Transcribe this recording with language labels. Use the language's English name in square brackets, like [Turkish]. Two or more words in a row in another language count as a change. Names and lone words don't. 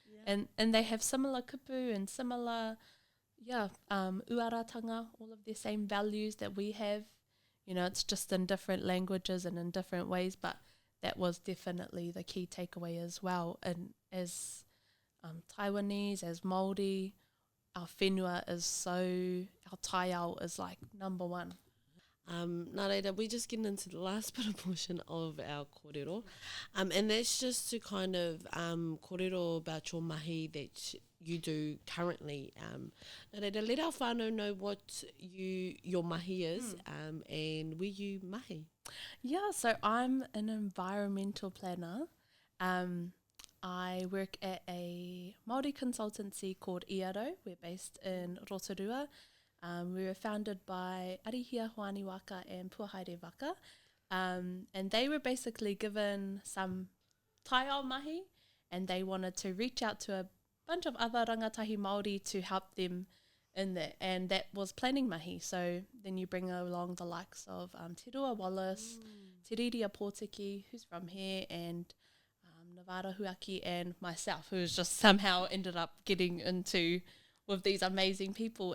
[English] And they have similar kupu and similar, uaratanga, all of the same values that we have. You know, it's just in different languages and in different ways, but that was definitely the key takeaway as well. And as Taiwanese, as Māori, our whenua is our taiao is like number one. [Māori] Nā reira, [English] we're just getting into the last bit of portion of our kōrero. And that's just to kind of kōrero about your mahi that you do currently. [Māori] Nā reira, [English] let our whānau know what your mahi is and where you mahi. Yeah, so I'm an environmental planner. I work at a Māori consultancy called Iarau. We're based in Rotorua. We were founded by Arihia Hoani Waka and Puahaere Waka. And they were basically given some [Māori] taiao mahi, [English] and they wanted to reach out to a bunch of other [Māori] rangatahi Māori [English] to help them in that. And that was planning mahi. So then you bring along the likes of Te Rua Wallace, Te Riri Pōtiki, who's from here, and Navara Huaki, and myself, who's just somehow ended up getting into with these amazing people.